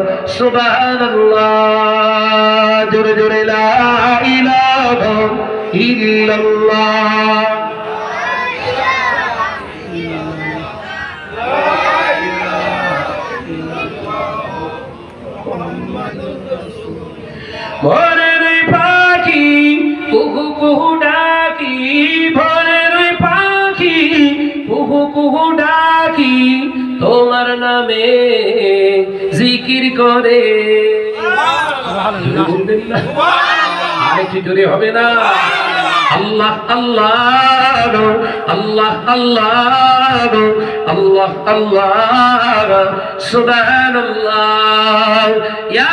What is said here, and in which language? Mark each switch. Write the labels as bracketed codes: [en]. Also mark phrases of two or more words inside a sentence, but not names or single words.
[bn] সুবহানাল্লাহ জোরে জোরে [ar] لا إله إلا الله [bn] ভোরের পাখি কুহু কুহু ডাকি ভোরের পাখি কুহু কুহু ডাকি তোমার নামে জিকির করে সুবহানাল্লাহ আরেকটু জোরে হবে না [ar] الله الله الله الله الله الله سبحان الله يا